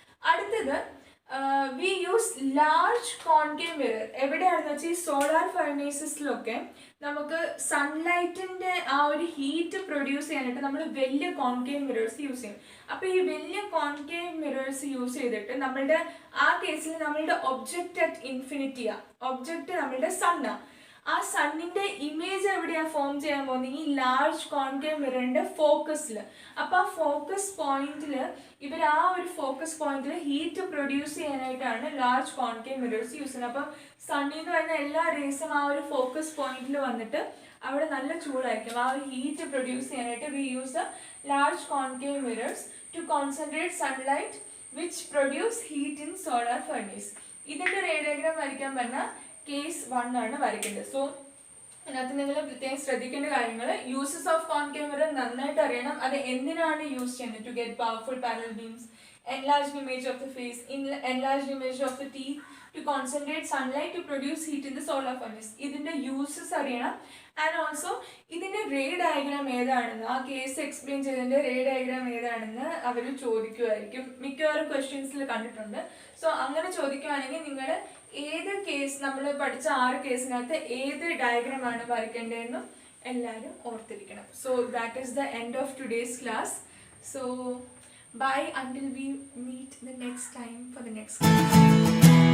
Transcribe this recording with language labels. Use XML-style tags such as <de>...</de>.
<ml>അടുത്തത്</ml> <en>we use large concave mirror.</en> <ml>എവിടെയാണെന്ന് വെച്ചാൽ ഈ സോളാർ ഫർണേസസിലൊക്കെ നമുക്ക് സൺലൈറ്റിൻ്റെ ആ ഒരു ഹീറ്റ് പ്രൊഡ്യൂസ് ചെയ്യാനായിട്ട് നമ്മൾ വലിയ കോൺകേവ് മിറേഴ്സ് യൂസ് ചെയ്യും. അപ്പോൾ ഈ വലിയ കോൺകേവ് മിറേഴ്സ് യൂസ് ചെയ്തിട്ട് നമ്മളുടെ ആ കേസിൽ നമ്മളുടെ ഒബ്ജക്റ്റ് അറ്റ് ഇൻഫിനിറ്റിയാണ്. ഒബ്ജക്റ്റ് നമ്മളുടെ സണ്ണാണ്. ആ സണ്ണിൻ്റെ ഇമേജ് എവിടെയാണ് ഫോം ചെയ്യാൻ പോകുന്നത്? ഈ ലാർജ് കോൺകേവ് മിററിൻ്റെ ഫോക്കസിൽ. അപ്പോൾ ആ ഫോക്കസ് പോയിന്റിൽ ഇവർ ആ ഒരു ഫോക്കസ് പോയിന്റിൽ ഹീറ്റ് പ്രൊഡ്യൂസ് ചെയ്യാനായിട്ടാണ് ലാർജ് കോൺകേവ് മിറേഴ്സ് യൂസ് ചെയ്യുന്നത്. അപ്പം സണ്ണിൽ നിന്ന് വരുന്ന എല്ലാ റേസും ആ ഒരു ഫോക്കസ് പോയിന്റിൽ വന്നിട്ട് അവിടെ നല്ല ചൂടായിരിക്കും. ആ ഒരു ഹീറ്റ് പ്രൊഡ്യൂസ് ചെയ്യാനായിട്ട്</ml> <en>We use the large concave mirrors to concentrate sunlight which produce heat in solar furnace.</en> <ml>ഇതിൻ്റെ റേ ഡയഗ്രാം വരയ്ക്കാൻ പറഞ്ഞാൽ കേസ് 1 ആണ് വരയ്ക്കേണ്ടത്. സോ അതിനകത്ത് നിങ്ങൾ പ്രത്യേകം ശ്രദ്ധിക്കേണ്ട കാര്യങ്ങൾ, യൂസസ് ഓഫ് കോൺകേവ് മിറർ നന്നായിട്ട് അറിയണം. അത് എന്തിനാണ് യൂസ് ചെയ്യുന്നത്?</ml> <en>To get powerful parallel beams, enlarged image of the face, enlarged image of the teeth, to concentrate sunlight to produce heat in the solar furnace.</en> <ml>ഇതിൻ്റെ യൂസസ് അറിയണം.</ml> <en>and also</en> <ml>ഇതിൻ്റെ ray diagram ഏതാണെന്ന്, ആ case explain ചെയ്തതിൻ്റെ ray diagram ഏതാണെന്ന് അവർ ചോദിക്കുമായിരിക്കും. മിക്കവാറും ക്വസ്റ്റ്യൻസിൽ കണ്ടിട്ടുണ്ട്. So അങ്ങനെ ചോദിക്കുവാണെങ്കിൽ നിങ്ങൾ ഏത് കേസ്, നമ്മൾ പഠിച്ച 6 കേസിനകത്ത് ഏത് ഡയഗ്രാമാണ് വരയ്ക്കേണ്ടതെന്നും എല്ലാവരും ഓർത്തിരിക്കണം.</ml> <en>So that is the end of today's class. So bye until we meet the next time for the next class.</en>